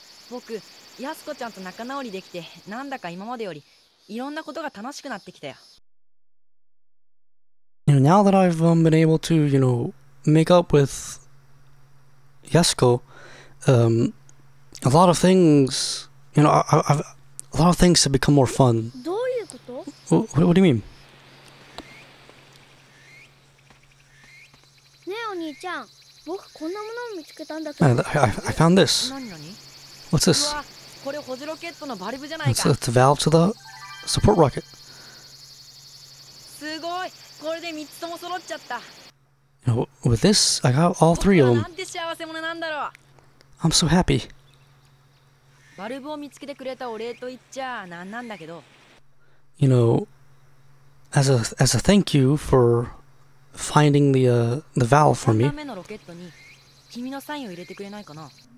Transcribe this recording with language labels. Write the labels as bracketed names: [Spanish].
[Japanese] Boku, やすこちゃんと仲直りできて、なんだか今までよりいろんなことが楽しくなってきたよ。 [English] Now that I've been able to, make up with Yasuko, a lot of things, a lot of things have become more fun. [Japanese] どういうこと？ [English] What do you mean? [Japanese] ねえお兄ちゃん、僕こんなものを見つけたんだけど。 [English] I found this. [Japanese] 何？ [English] What's this? [Japanese] うわ、これ補助ロケットのバルブじゃないか。 [English] It's a valve to the support rocket. [Japanese] すごい、これで3つとも揃っちゃった。 [English] With this, I got all three of them. [Japanese] なんて幸せ者なんだろう。 [English] I'm so happy. [Japanese] バルブを見つけてくれたお礼と言っちゃなんなんだけど、 [English] You know, as a thank you for finding the valve for [Japanese] 3 [English] me. [Japanese] 段目のロケットに君のサインを入れてくれないかな。